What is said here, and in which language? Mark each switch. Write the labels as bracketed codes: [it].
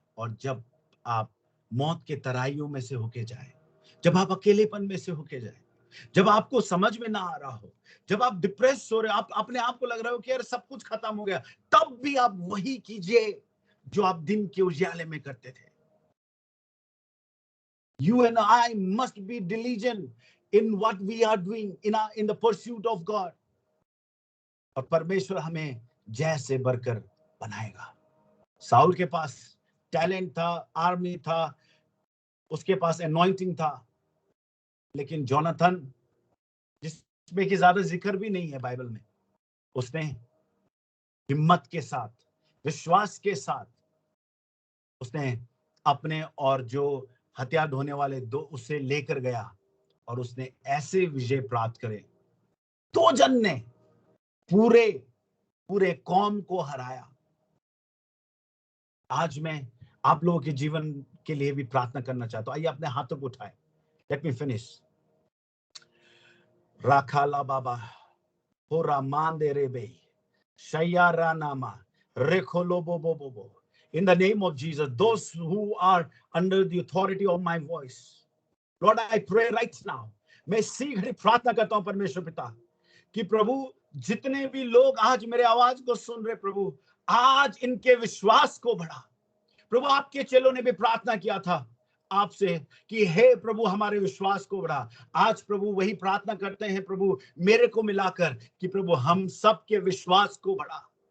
[hi] और जब आप मौत के तराइयों में से होके जाए, जब आप अकेलेपन में से होके जाए, जब आपको समझ में ना आ रहा हो, जब आप डिप्रेस हो रहे हो, आप अपने आप को लग रहा हो कि यार सब कुछ खत्म हो गया, तब भी आप वही कीजिए जो आप दिन के उजाले में करते थे। [en] You and I must be diligent in what we are doing in the pursuit of God. [hi] और परमेश्वर हमें जय से बढ़कर बनाएगा। साउल के पास टैलेंट था, आर्मी था, उसके पास एनॉइंटिंग था, लेकिन जोनाथन, जिसमें की ज्यादा जिक्र भी नहीं है बाइबल में, उसने हिम्मत के साथ, विश्वास के साथ उसने अपने और जो हथियार ढोने वाले दो उसे लेकर गया और उसने ऐसे विजय प्राप्त करे, 2 जन ने पूरे कौम को हराया। आज मैं आप लोगों के जीवन के लिए भी प्रार्थना करना चाहता हूं। आइए अपने हाथों को उठाएं। [en] Let me finish. राखाला बाबा हो रामान दे रे बे शय्यारा नामा रेखोलो बो बो बो बो। In the name of Jesus, those who are under the authority of my voice, Lord, I pray right now. [hi] मैं इसी घड़ी प्रार्थना करता हूं परमेश्वर पिता कि प्रभु, जितने भी लोग आज मेरे आवाज को सुन रहे, प्रभु आज इनके विश्वास को बढ़ा। प्रभु, आपके चेलों ने भी प्रार्थना किया था आपसे कि हे प्रभु हमारे विश्वास को बढ़ा। आज प्रभु वही प्रार्थना करते हैं प्रभु, मेरे को मिलाकर, कि प्रभु हम सबके विश्वास को बढ़ा।